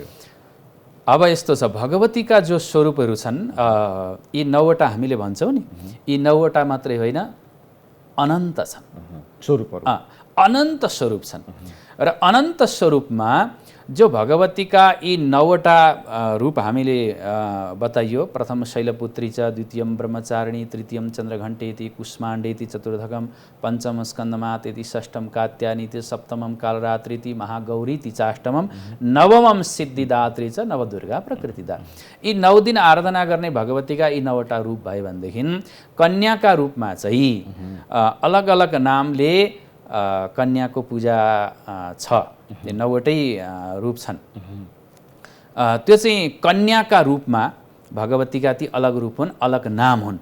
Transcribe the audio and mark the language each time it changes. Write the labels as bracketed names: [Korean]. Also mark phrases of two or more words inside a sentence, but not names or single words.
[Nepali] अब यस्तो छ, भगवतीका जो स्वरूपहरू छन् यी 9वटा हामीले भन्छौँ नि, यी 9वटा मात्रै होइन, अनन्त छन् स्वरूपहरू, अनन्त स्वरूप छन्। र अनन्त स्वरूपमा जो भगवतीका यी 9वटा रूप हामीले बताइयो, [Sanskrit] प्रथम शैलपुत्री च, द्वितीयम ब्रह्मचारिणी, तृतीयम चन्द्रघण्टेति, कुष्माण्डेति, चतुर्धकम, पञ्चम स्कन्दमातेति, षष्ठम कात्यानीति, सप्तमम कालरात्रिति, महागौरीति चाष्टमम, नवमम सिद्धिदात्री च, नवदुर्गा प्रकृतिदा। [Nepali] यी 9 दिन आराधना गर्ने भगवतीका यी 9वटा रूप भयो भनेदेखि कन्याका रूपमा चाहिँ अलग अलग नामले कन्याको पूजा छ। यो 9वटै रूप छन्। त्यो चाहिँ कन्याका रूपमा भगवतीका ती अलग रूप हुन्, अलग नाम हुन्।